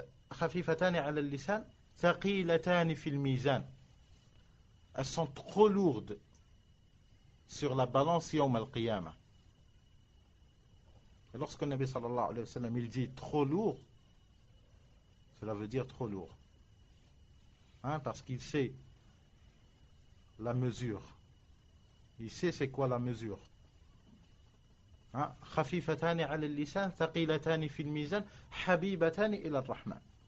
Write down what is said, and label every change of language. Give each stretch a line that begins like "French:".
Arabic: خفيفتان على اللسان ثقيلتان في الميزان.
French: Elles sont trop lourdes sur la balance yawm al-qiyamah. Et lorsque le Nabi sallallahu alayhi wa sallam il dit trop lourd, cela veut dire trop lourd. Hein, parce qu'il sait la mesure. Il sait c'est quoi la mesure.
Arabic: خفيفتان على اللسان ثقيلتان في الميزان حبيبتان إلى الرحمن.